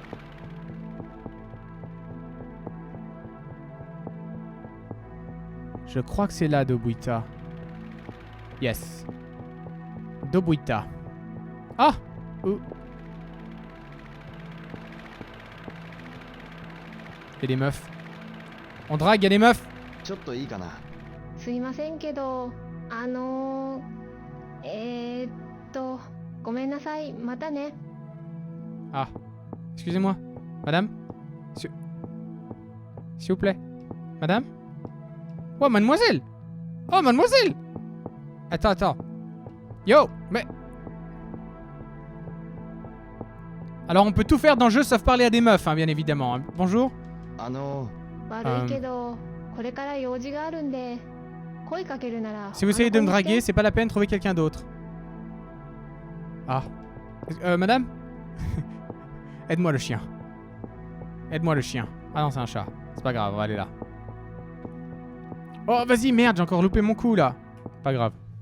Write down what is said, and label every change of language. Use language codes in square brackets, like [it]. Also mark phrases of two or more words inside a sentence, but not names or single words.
[fr] Je crois que c'est là, Dobuita. Yes. Dobuita. Ah! Oh. Il y a des meufs. On drague, il y a des meufs. [ja] ちょっといいかな。すいませんけど、ごめんなさい、またね。 [fr] Ah. Excusez-moi. Madame? S'il vous plaît. Madame? Oh, mademoiselle! Oh, mademoiselle! Attends. Yo! Mais... Alors, on peut tout faire dans le jeu sauf parler à des meufs, hein, bien évidemment. Hein. Bonjour? [ja] 悪いけど、これから用事があるんで、声かけるなら。 [fr] Si vous essayez de me draguer, c'est pas la peine, trouvez quelqu'un d'autre. Ah. Madame? Aide-moi le chien. Aide-moi le chien. Ah non, c'est un chat. C'est pas grave, on va aller là. Oh, vas-y, merde, j'ai encore loupé mon coup, là. Pas grave.